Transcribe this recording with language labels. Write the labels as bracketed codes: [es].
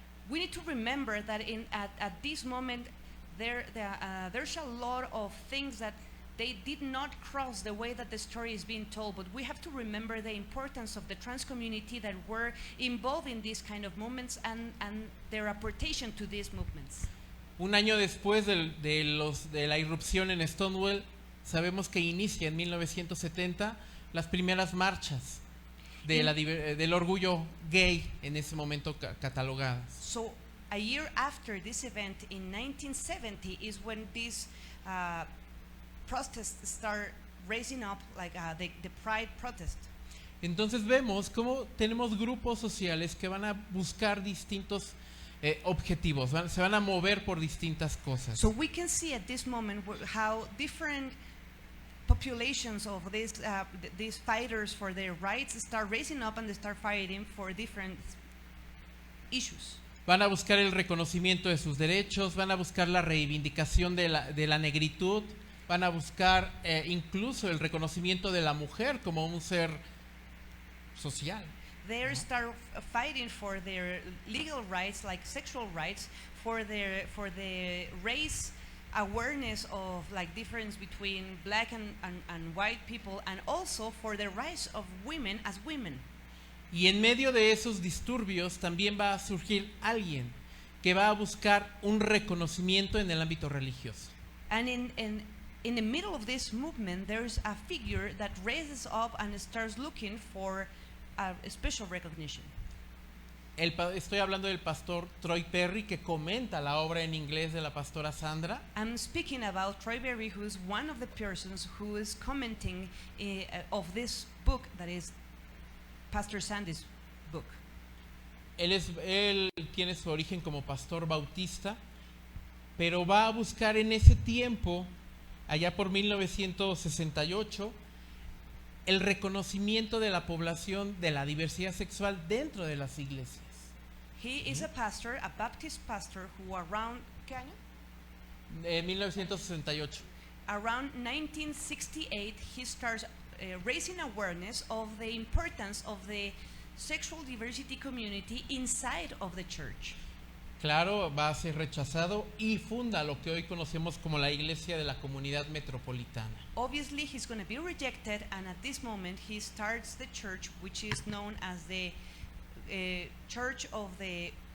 [en] We need to remember that at this moment there's a lot of things that they did not cross the way that the story is being told, but we have to remember the importance of the trans community that were involved in these kind of movements and their apportation to these movements. [es] Un año después de la irrupción en Stonewall, sabemos que inicia en 1970 las primeras marchas del orgullo gay en ese momento catalogadas. [en] So a year after this event in 1970 is when these protests start raising up like the Pride protest. [es] Entonces vemos cómo tenemos grupos sociales que van a buscar distintos objetivos, se van a mover por distintas cosas. [en] So we can see at this moment how different populations of these fighters for their rights start raising up and they start fighting for different issues. [es] Van a buscar el reconocimiento de sus derechos, van a buscar la reivindicación de la negritud, van a buscar incluso el reconocimiento de la mujer como un ser social. [en] They start fighting for their legal rights, like sexual rights, for the race awareness of like difference between black and white people, and also for the rights of women as women. [es] Y en medio de esos disturbios también va a surgir alguien que va a buscar un reconocimiento en el ámbito religioso. [en] And in the middle of this movement, there's a figure that raises up and starts looking for a special recognition. [es] Estoy hablando del pastor Troy Perry, que comenta la obra en inglés de la pastora Sandra. [en] I'm speaking about Troy Perry, who is one of the persons who is commenting of this book that is Pastor Sandy's book. [es] Él tiene su origen como pastor bautista, pero va a buscar en ese tiempo, allá por 1968, el reconocimiento de la población de la diversidad sexual dentro de las iglesias. [en] He is a pastor, a Baptist pastor, who around, [es] ¿qué año? [en] 1968. Around 1968, he starts raising awareness of the importance of the sexual diversity community inside of the church. [es] Claro, va a ser rechazado y funda lo que hoy conocemos como la Iglesia de la Comunidad Metropolitana. [en] Obviously, he's going to be rejected, and at this moment, he starts the church, which is known as the Church of the